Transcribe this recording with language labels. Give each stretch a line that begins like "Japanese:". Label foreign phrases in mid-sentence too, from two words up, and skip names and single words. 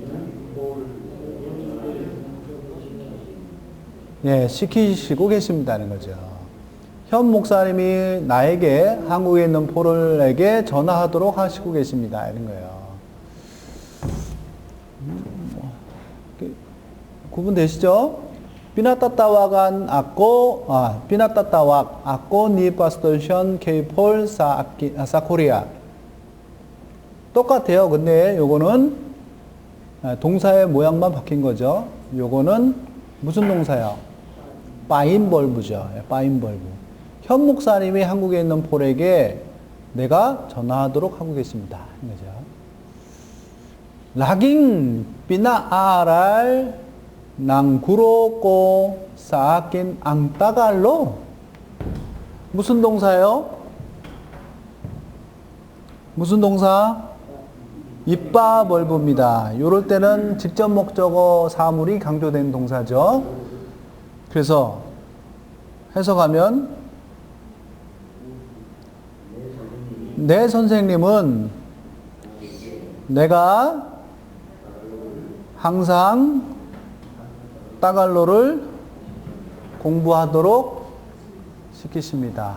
Korean: 예, 시키시고 계십니다는 거죠. 현 목사님이 나에게 한국에 있는 폴에게 전화하도록 하시고 계십니다. 이런 거예요. 구분되시죠?
Filipino: Pinatatawan ako ni Pastor Sean K. Paul sa Korea. 똑같아요.
Korean: 근데 요거는 동사의 모양만 바뀐 거죠. 요거는 무슨 동사요? 빠인벌브죠. 빠인벌브. 현 목사님이 한국에 있는 폴에게 내가 전화하도록 하고 계십니다. 이거죠.
Filipino: Laging pinaaral ng guro ko sa akin ang Tagalog.
Korean: 무슨 동사요? 무슨 동사? 입바벌브입니다. 이럴 때는 직접 목적어 사물이 강조된 동사죠. 그래서 해석하면 내 선생님은 내가 항상 따갈로를 공부하도록 시키십니다.